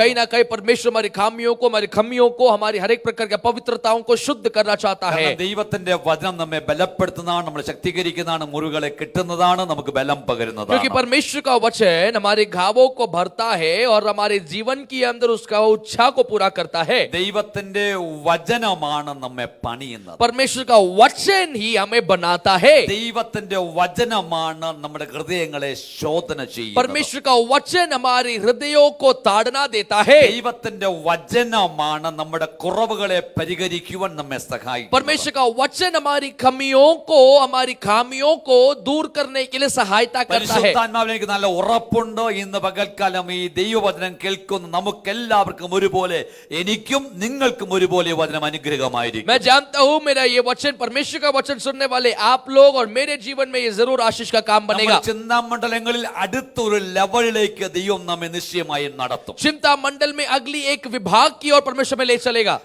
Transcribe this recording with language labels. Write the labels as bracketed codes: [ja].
[hi] कहीं ना कहीं परमेश्वर हमारी खामियों को, हमारी खमियों को, हमारी हर एक प्रकार की अपवित्रताओं को शुद्ध करना चाहता है. [ml] ദൈവത്തിന്റെ വചനം നമ്മെ ബലപ്പെടുത്തുന്നതാണ്, നമ്മളെ ശക്തീകരിക്കുന്നതാണ്, മുറിവുകളെ കിട്ടുന്നതാണ്, നമുക്ക് ബലം പകരുന്നതാണ്. [hi] क्योंकि परमेश्वर का वचन हमारे घावों को भरता है और हमारे जीवन के अंदर उसका इच्छा को पूरा करता है. [ml] ദൈവത്തിന്റെ വചനമാണ് നമ്മെ പണിയുന്നത്. [hi] परमेश्वर का वचन ही हमें बनाता है. [ml] ദൈവത്തിന്റെ വചനമാണ് നമ്മുടെ ഹൃദയങ്ങളെ ശോധന ചെയ്യുന്നത്. [hi] परमेश्वर का वचन हमारे हृदयों को ताड़ना देता है. [ml] ദൈവത്തിന്റെ വചനമാണ് നമ്മുടെ കുറവുകളെ പരിഹരിക്കുവാൻ നമ്മെ സഹായിക്കും. [hi] परमेश्वर का वचन हमारी खमियों को, हमारी खामियों को दूर करने के लिए सहायता करता है. [ml] പരിശുദ്ധാത്മാവിൽ എനിക്ക് നല്ല ഉറപ്പുണ്ട്, ഇന്ന് പകൽക്കാലം ഈ ദൈവവചനം കേൾക്കുന്ന നമുക്കെല്ലാവർക്കും ഒരുപോലെ, എനിക്കും നിങ്ങൾക്കും ഒരുപോലെ വചനം അനുഗ്രഹമായിരിക്കും. [hi] मैं जानता हूं मेरा ये वचन, परमेश्वर का वचन सुनने वाले आप लोग और मेरे जीवन में ये जरूर आशीष का काम बनेगा. [ml] ചിന്താമണ്ഡലങ്ങളിൽ അടുത്തൊരു ലെവലിലേക്ക് ദൈവം നമ്മെ നിശ്ചയമായും നടത്തും. [hi] चिंता मंडल में अगली एक विभाग की ओर परमेश्वर में ले चलेगा.